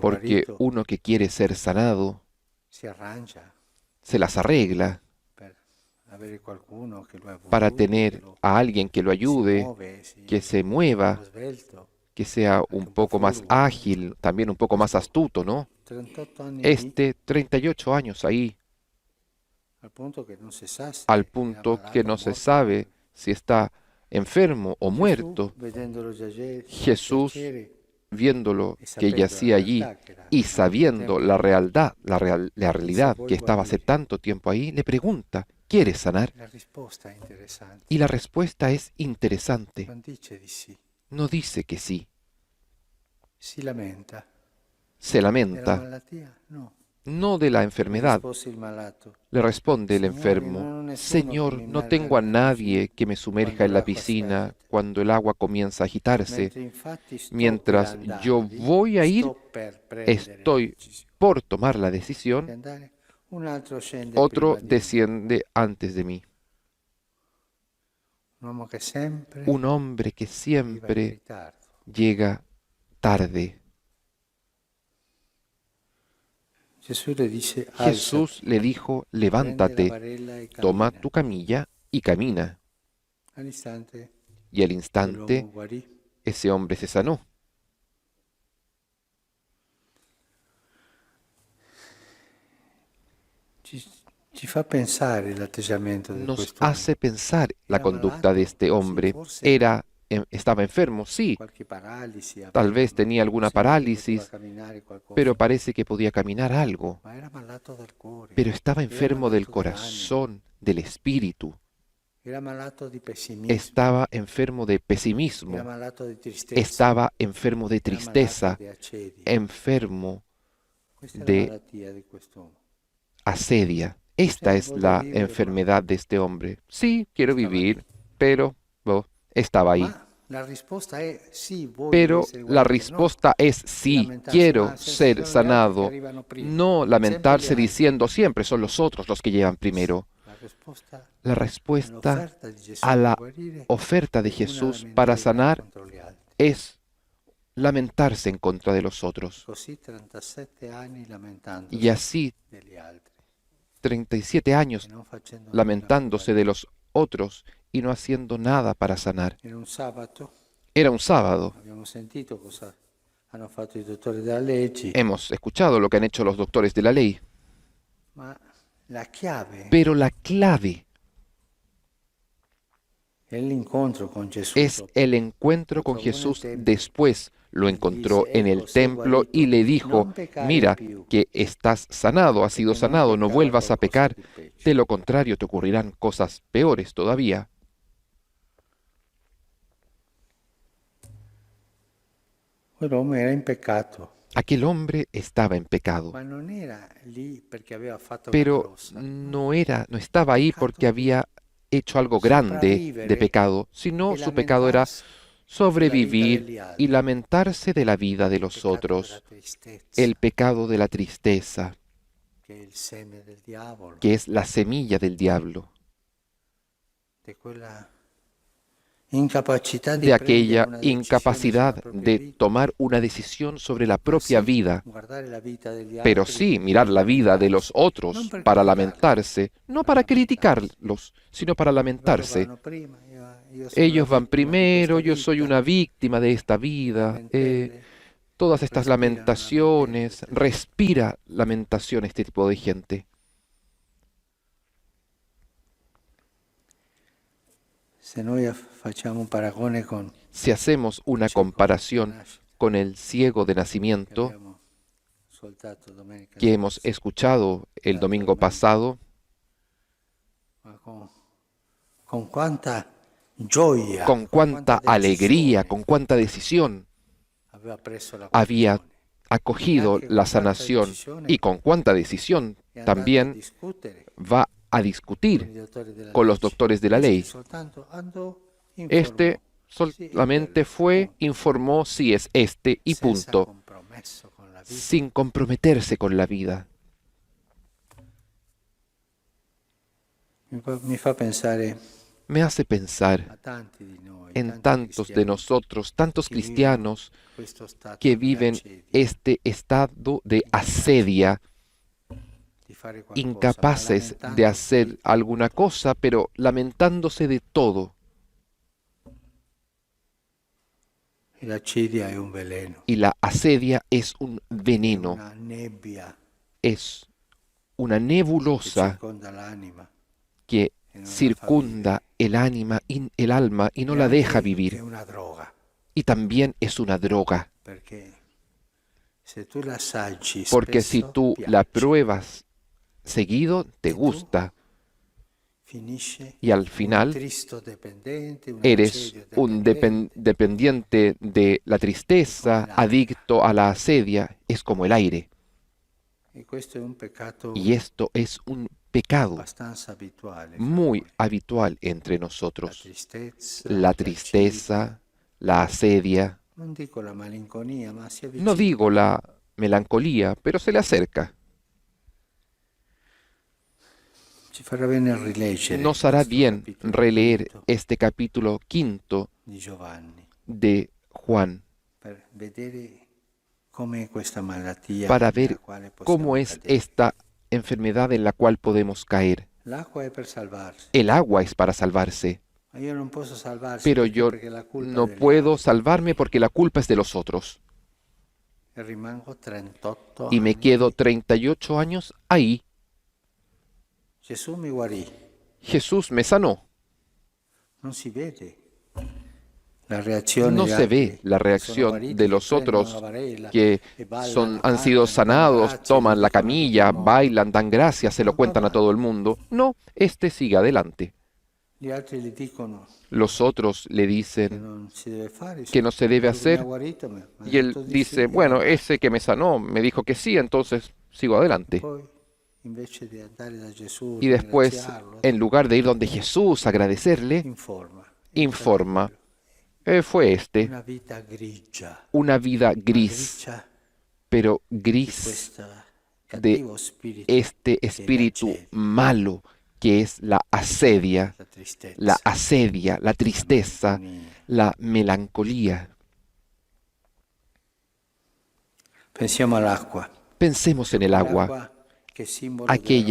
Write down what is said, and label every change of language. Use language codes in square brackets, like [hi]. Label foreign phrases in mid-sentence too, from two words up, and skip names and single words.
[es] Porque [it] guarito [es] uno que quiere ser sanado [it] si arrangia [es] se las arregla [it] per avere qualcuno che lo [es] para [it] aiuti, che [es] tener lo a alguien que lo [it] si [es] ayude, [it] muove, [es] que se mueva, [it] lo svelto. [es] que sea un poco más ágil, también un poco más astuto, ¿no? [it] 38 anni [es] Este, 38 años ahí, [it] al punto che non si sa se [es] al [it] era [es] punto [it] malato [es] que [it] o [es] no se [it] morto. [es] sabe si está enfermo o [it] Gesù, [es] muerto. [it] vedendolo [es] Jesús, [it] giacere, [es] viéndolo [it] e [es] que [it] sapendo [es] yacía [it] la [es] allí [it] realtà che era [es] y [it] tanto [es] sabiendo [it] tempo [es] la [it] lì, [es] realidad, la realidad [it] vuoi [es] que estaba hace [it] guarire? [es] tanto tiempo ahí, le pregunta, ¿quieres sanar? [it] la risposta è interessante. [es] Y la respuesta es interesante. [it] Non dice di sì, [es] No dice que sí, [it] si lamenta. [es] se [it] Della [es] lamenta, [it] malattia? No. [es] no de la enfermedad. [it] Rispose il malato. [es] Le responde el [it] Signore, [es] enfermo, [it] non ho nessuno [es] Señor, [it] che mi [es] no [it] immerga [es] tengo a [it] nella [es] nadie [it] piscina [es] que me sumerja [it] quando [es] en la [it] l'acqua si [es] piscina [it] agita. [es] cuando el agua comienza a agitarse. [it] Mentre infatti sto [es] Mientras [it] per andare, [es] yo voy a ir, [it] sto per prendere la [es] estoy [it] decisione [es] por tomar la [it] di [es] decisión, [it] andare, un altro scende [es] otro [it] prima di me. [es] desciende antes de mí. [it] Un uomo che sempre [es] Un hombre que [it] arriva in [es] siempre [it] ritardo. [es] llega tarde. [it] Gesù le dice, [es] Jesús le dijo, [it] prende la [es] levántate, [it] barella e [es] toma [it] cammina. [es] tu camilla y camina. [it] All'istante [es] Y al [it] quell'uomo [es] instante [it] guarì. [es] ese hombre se sanó. [it] Ci fa pensare l'atteggiamento di [es] Nos [it] questo [es] hace pensar la [it] Era [es] conducta de [it] malato, [es] este [it] sí, [es] hombre. [it] forse [es] Estaba enfermo, sí, [it] qualche paralisi [es] tal vez [it] aveva, [es] tenía alguna [it] sembra che [es] parálisis, [it] poteva camminare qualcosa, [es] pero parece que podía caminar algo. [it] ma era malato del cuore, [es] Pero estaba [it] era [es] enfermo del [it] malato dell'anima, [es] corazón, del espíritu. [it] era malato di pessimismo, [es] Estaba enfermo de [it] era [es] pesimismo. [it] malato di tristezza, [es] Estaba enfermo de [it] era [es] tristeza, [it] malato di accedia. [es] enfermo [it] Questa è [es] de [it] la malattia di quest'uomo. [es] asedia. Esta es la enfermedad de este hombre. Sí, quiero vivir, pero estaba ahí. [it] Ma la risposta è sì, voglio [es] Pero [it] essere [es] la [it] guarito, [es] no respuesta es sí, [it] lamentarsi, [es] quiero [it] ma sempre [es] ser [it] sono gli altri che [es] sanado. [it] arrivano prima. [es] No [it] Sempre [es] lamentarse [it] gli altri. [es] diciendo siempre son los otros los que llegan primero. [it] La risposta [es] La respuesta [it] all'offerta di Gesù [es] a [it] per [es] la [it] guarire [es] oferta de [it] è una [es] Jesús para [it] lamentela [es] sanar [it] contro gli altri. [es] es lamentarse en contra de los otros. [it] Così 37 anni lamentandosi [es] Y así [it] degli altri [es] 37 [it] e [es] años [it] non facendo nulla per [es] lamentándose de [it] guarire. [es] los otros y no haciendo nada para sanar. [it] Era un sabato, [es] Era un sábado. [it] abbiamo sentito cosa hanno fatto i dottori della legge, [es] Hemos escuchado lo que han hecho los doctores de la ley, [it] ma la chiave [es] pero la clave [it] è l'incontro con Gesù. [es] es el encuentro con Jesús después. Lo encontró en el templo y le dijo, mira que estás sanado, has sido sanado, no vuelvas a pecar, de lo contrario te ocurrirán cosas peores todavía. [it] Quell'uomo era in peccato, [es] Aquel hombre estaba en pecado, [it] ma non era lì perché aveva fatto una [es] pero [it] grossa. [es] no estaba ahí porque había hecho algo grande de pecado, sino su pecado era sobrevivir y lamentarse de la vida de los otros, el pecado de la tristeza, [it] che è il seme del diavolo, [es] que es la semilla del diablo, [it] di quella incapacità di [es] de [it] prendere [es] aquella [it] una decisione [es] incapacidad [it] sulla propria [es] de [it] vita. [es] tomar una decisión sobre la [it] Ma [es] propia [it] sì, [es] vida, [it] guardare la vita degli [es] pero [it] altri [es] sí mirar la vida de los [it] non [es] otros [it] per [es] para [it] criticarli, [es] lamentarse, no para criticarlos, sino para [it] loro [es] lamentarse. [it] vanno prima, io sono [es] Ellos [it] la [es] van [it] vittima di [es] primero, [it] questa [es] yo soy [it] vita, [es] una víctima de esta vida. [it] lamentele, [es] Todas estas [it] respirano [es] lamentaciones, [it] lamentele. [es] respira lamentación este tipo de gente. [it] Se noi facciamo un paragone con [es] Si hacemos una [it] il cieco di [es] comparación [it] nascita [es] con el ciego de [it] che [es] nacimiento [it] abbiamo ascoltato domenica [es] que hemos [it] scorsa, [es] escuchado el domingo pasado, [it] ma con quanta gioia, [es] con cuánta [it] quanta [es] alegría, [it] decisione [es] con cuánta decisión [it] aveva preso la [es] había [it] guarigione. [es] acogido [it] Anche [es] la [it] con quanta [es] sanación [it] decisione [es] y con cuánta decisión [it] è andato a [es] también [it] discutere [es] va a [it] con i [es] discutir [it] dottori della [es] con los [it] legge. [es] doctores de la Este ley. [it] soltanto andò, [es] Este [it] informò, [es] solamente fue, informó si es este y [it] senza punto, compromesso con la vita. [es] sin comprometerse con la vida. [it] Mi fa pensare [es] Me hace pensar [it] a tanti di noi, [es] en [it] tanti [es] tantos de [it] cristiani [es] nosotros, tantos [it] che vivono [es] cristianos [it] questo stato [es] que [it] di [es] viven [it] assedio, [es] este estado de asedia, [it] di fare qualcosa, ma [es] incapaces de [it] lamentandosi [es] hacer [it] di [es] alguna [it] tutto. [es] cosa, pero lamentándose de todo. [it] E l'accidia è un veleno, [es] Y la asedia es un [it] è [es] veneno, [it] una nebbia [es] es una [it] che [es] nebulosa [it] circonda l'anima [es] que [it] e non la fa [es] circunda el alma y no [it] vivere. [es] la [it] E [es] deja [it] anche [es] vivir. [it] è una droga, [es] Y también es una droga, [it] perché se tu la assaggi [es] porque si [it] spesso [es] tú la [it] piace, [es] pruebas seguido, te [it] E tu [es] gusta, [it] finisce [es] y al [it] un [es] final [it] tristo dependente, un [es] eres [it] assedio [es] un [it] dipendente. [es] dependiente de la tristeza, Como el aire. adicto a la asedia, es como el aire. [it] E questo è un peccato [es] Y esto es un pecado [it] abbastanza abituale fra [es] muy [it] noi. [es] habitual entre [it] La [es] nosotros. [it] tristezza, [es] La [it] che [es] tristeza, la asedia, [it] accidia. Non dico la malinconia, ma si [es] no [it] avvicina. [es] digo la melancolía, pero se le acerca. [it] Ci farà bene rileggere [es] Nos hará [it] questo [es] bien [it] capitolo [es] releer [it] quinto [es] este capítulo 5 [it] di Giovanni [es] de Juan [it] per vedere come questa malattia [es] para [it] nella [es] ver [it] quale possiamo [es] cómo es [it] cadere. [es] esta enfermedad en la cual podemos caer. [it] L'acqua è per salvarsi, [es] El agua es para salvarse, [it] ma io non posso salvarsi [es] pero [it] perché, [es] yo [it] perché la colpa [es] no [it] è degli [es] puedo [it] altri. [es] salvarme porque la culpa es de los otros. [it] E rimango 38 [es] Y me [it] anni. [es] quedo 38 años ahí. [it] Gesù mi guarì, [es] Jesús me sanó. [it] non si vede la reazione [es] No [it] degli [es] se [it] altri. [es] ve la [it] Sono [es] reacción [it] guariti, [es] de [it] che [es] los [it] prendono [es] otros [it] la varela [es] que [it] e ballano, [es] han sido [it] cantano, [es] sanados, [it] danno [es] toman la [it] grazie, lo dicono a [es] camilla, [it] tutto il mondo. [es] bailan, dan gracias, se lo [it] No, [es] cuentan a [it] va [es] todo el mundo. No, este sigue adelante. [it] Gli altri gli dicono [es] Los otros le [it] che [es] dicen [it] non si deve fare, [es] que no se debe [it] quello che mi [es] hacer [it] ha guarito mi ha [es] y él [it] detto di [es] dice, [it] sì, [es] bueno, [it] io [es] ese que me sanó me dico que sí, entonces sigo adelante. [it] poi invece di andare da Gesù, [es] Y después, [it] ringraziarlo, [es] en lugar de ir donde Jesús, agradecerle, [it] informa. [es] informa, fue este, [it] una vita grigia, [es] una vida gris, [it] grigia [es] pero [it] di [es] gris [it] questo [es] de [it] cattivo spirito [es] este [it] che è [es] espíritu [it] l'acedia, [es] malo que es la asedia, [it] la tristezza, [es] la tristeza, [it] malinconia. [es] la melancolía. [it] Pensiamo all'acqua, [es] Pensemos en el agua, [it] quell'acqua che è simbolo della [es] aquella